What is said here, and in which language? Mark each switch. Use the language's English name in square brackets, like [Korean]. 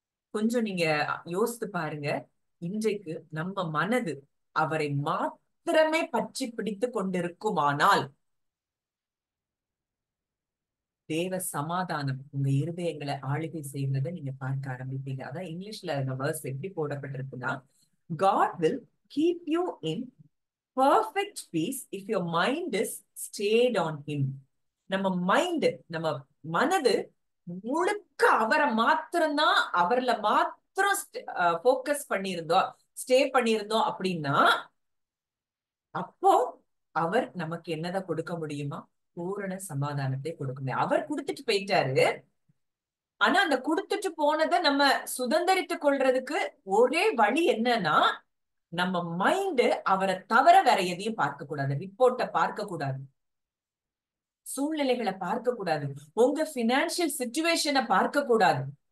[Tamil] கொஞ்சம் நீங்க யோசித்து பாருங்க. இன்றைக்கு நம்ம மனது அவரை மாத்திரமே பற்றி பிடித்து கொண்டிருக்குமானால் தேவ சமாதானம் உங்க இருதயங்களை ஆளுகை செய்வதை நீங்க பார்க்க ஆரம்பிப்பீங்க. அதான் இங்கிலீஷ்ல அந்த வேர்ஸ் எப்படி போடப்பட்டிருக்குன்னா, [English] God will keep you in perfect peace if your mind is stayed on him. [Tamil] நம்ம மைண்ட், நம்ம மனது முழுக்க அவரை மாத்திரம்தான், அவர்ல மாத்திரம் போக்கஸ் பண்ணியிருந்தோம், ஸ்டே பண்ணியிருந்தோம் அப்படின்னா அப்போ அவர் நமக்கு என்னதான் கொடுக்க முடியுமா? பூரண சமாதானத்தை கொடுக்க முடியும். அவர் கொடுத்துட்டு போயிட்டாரு. ஆனா அந்த கொடுத்துட்டு போனதை நம்ம சுதந்திரித்துக் கொள்றதுக்கு ஒரே வழி என்னன்னா, நம்ம மைண்ட் அவரை தவிர வேற எதையும் பார்க்க கூடாது, ரிப்போர்ட்டை பார்க்க கூடாது, சூழ்நிலைகளை பார்க்க கூடாது, உங்க பினான்சியல் சிச்சுவேஷனை பார்க்க கூடாது.